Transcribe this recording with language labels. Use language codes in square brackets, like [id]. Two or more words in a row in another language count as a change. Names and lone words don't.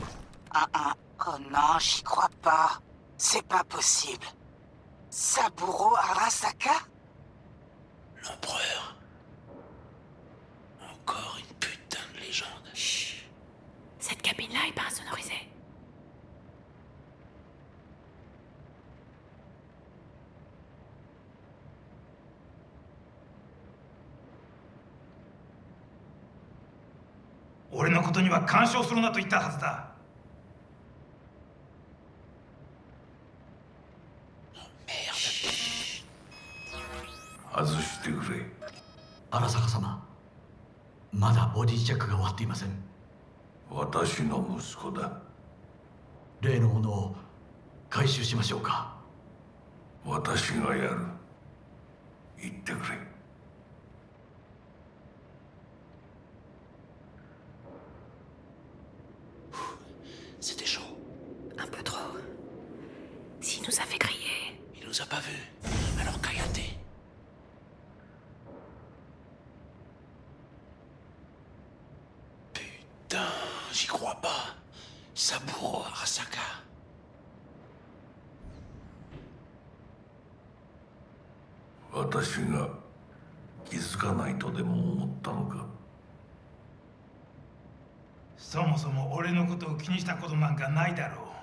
[fr] Oh non, j'y crois pas. C'est pas possible. Saburo Arasaka? L'empereur. Encore une putain de légende. Chut. Cette cabine-là est pas insonorisée. [ja] 俺のことには干渉するなと言ったはずだ。外してくれ。荒坂様、まだボディチェックが終わっていません。私の息子だ。例のものを回収しましょうか。私がやる。言ってくれ。 [fr] C'était chaud. Un peu trop. S'il nous a fait griller. Il nous a pas vus. Alors Kayate. Putain, j'y crois pas. Saburo Arasaka. [ja] 私が気づかないとでも思ったのか。そもそも俺のことを気にしたことなんかないだろう。